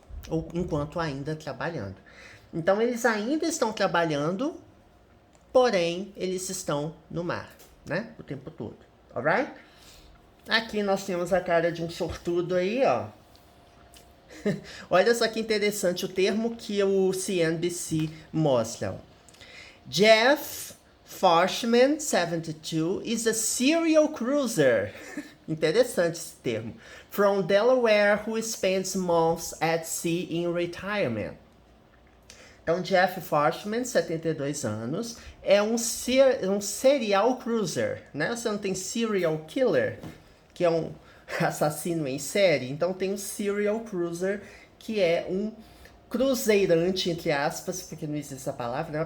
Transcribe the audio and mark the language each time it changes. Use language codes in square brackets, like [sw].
[pt] Ou enquanto ainda trabalhando. Então, eles ainda estão trabalhando, porém, eles estão no mar, né? O tempo todo. Alright? Aqui nós temos a cara de um sortudo aí, ó. Olha só que interessante o termo que o CNBC mostra. [en] Jeff Foshman, 72, is a serial cruiser. [pt] Interessante esse termo. [en] From Delaware, who spends months at sea in retirement. [pt] Então, Jeff Foshman, 72 anos, é um serial cruiser, né? Você não tem serial killer, que é um assassino em série, então tem um serial cruiser, que é um cruzeirante, entre aspas, porque não existe essa palavra, né?